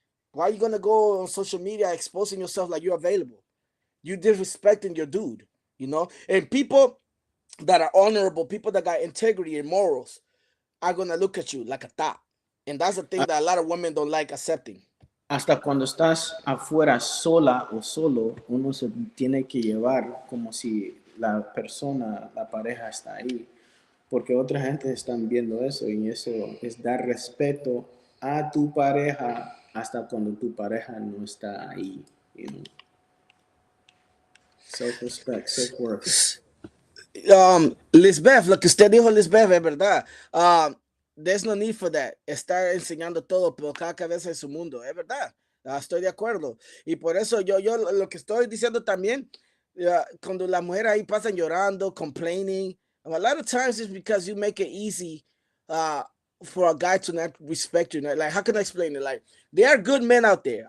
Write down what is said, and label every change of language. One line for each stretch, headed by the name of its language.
English: Why are you gonna go on social media exposing yourself like you're available? You disrespecting your dude, you know. And people that are honorable, people that got integrity and morals, are gonna look at you like a thought. And that's the thing that a lot of women don't like accepting.
Spanish: Hasta cuando estás afuera sola o solo, uno se tiene que llevar como si la persona, la pareja está ahí, porque otra gente están viendo eso y eso es dar respeto a tu pareja hasta cuando tu pareja no está ahí.
English: You know? Self-respect, self-worth.
Spanish: Lisbeth, lo que usted dijo, Lisbeth, es verdad.
English: There's no need for that.
Spanish: Estar enseñando todo, pero cada cabeza en su mundo, es verdad. Estoy de acuerdo. Y por eso yo lo que estoy diciendo también, cuando las mujeres ahí pasan llorando,
English: complaining, a lot of times it's because you make it easy uh, for a guy to not respect you. Like, how can I explain it? Like, there are good men out there.